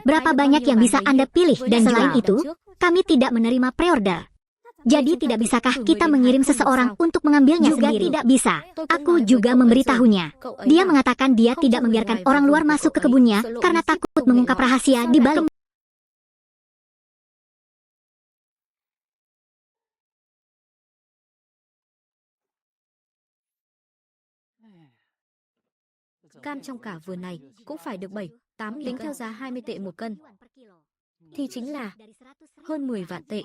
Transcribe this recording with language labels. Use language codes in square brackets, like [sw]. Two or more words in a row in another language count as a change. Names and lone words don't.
[id] Berapa banyak yang bisa Anda pilih? Dan selain itu, kami tidak menerima pre-order. Jadi tidak bisakah kita mengirim seseorang untuk mengambilnya juga sendiri? Tidak bisa. Aku juga memberitahunya. Dia mengatakan dia tidak membiarkan orang luar masuk ke kebunnya karena takut mengungkap rahasia di balik. [vi] Cam trong cả vườn này cũng phải được 7-8 tính theo giá 20 tệ một cân. Thì chính là hơn 10 vạn tệ.